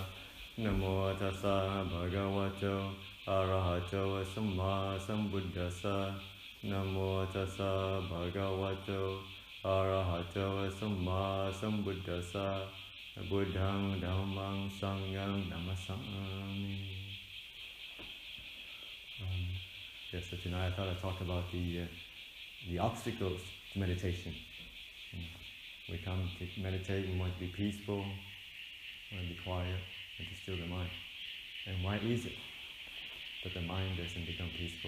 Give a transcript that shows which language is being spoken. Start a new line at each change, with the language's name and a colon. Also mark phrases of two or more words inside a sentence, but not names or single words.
Pali: Namo tassa bhagavato arahato samma sambuddhassa. Namo tassa bhagavato arahato samma sambuddhassa. Buddhang dhammang sanghang namasami.
English: Yes, so tonight I thought I'd talk about the obstacles to meditation. We come to meditate, we want to be peaceful, we want to be quiet, and to still the mind. And why is it that the mind doesn't become peaceful?